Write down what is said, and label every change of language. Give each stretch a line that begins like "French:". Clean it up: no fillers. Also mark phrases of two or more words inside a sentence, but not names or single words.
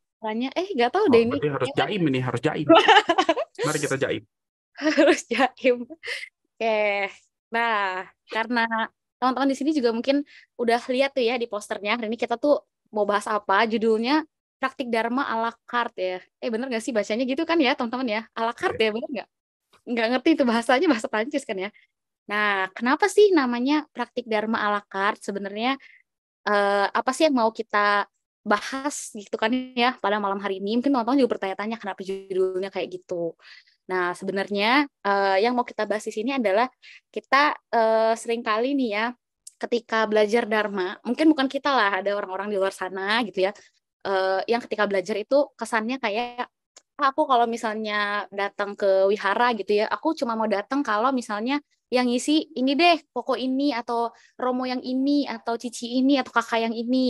Indonesian: Tanya, nggak tahu Oh, deh ini berarti harus ternyata jaim ini, harus jaim. Mari kita jaim. harus jaim. Oke. Nah, karena teman-teman di sini juga mungkin udah lihat tuh ya di posternya. Hari ini kita tuh mau bahas apa? Judulnya Praktik Dharma
French: à la carte
Indonesian: ya. Bener nggak sih bacanya gitu kan ya, teman-teman ya?
French: À la carte
Indonesian: ya, bener nggak? Nggak ngerti itu bahasanya, bahasa Prancis kan ya. Nah, kenapa sih namanya Praktik Dharma
French: à la carte?
Indonesian: Sebenarnya apa sih yang mau kita bahas gitu kan ya pada malam hari ini. Mungkin teman-teman juga bertanya-tanya kenapa judulnya kayak gitu. Nah, sebenarnya yang mau kita bahas di sini adalah kita sering kali nih ya ketika belajar Dharma, mungkin bukan kita lah, ada orang-orang di luar sana gitu ya, yang ketika belajar itu kesannya kayak aku kalau misalnya datang ke wihara gitu ya, aku cuma mau datang kalau misalnya yang ngisi ini deh, koko ini atau romo yang ini atau cici ini atau kakak yang ini.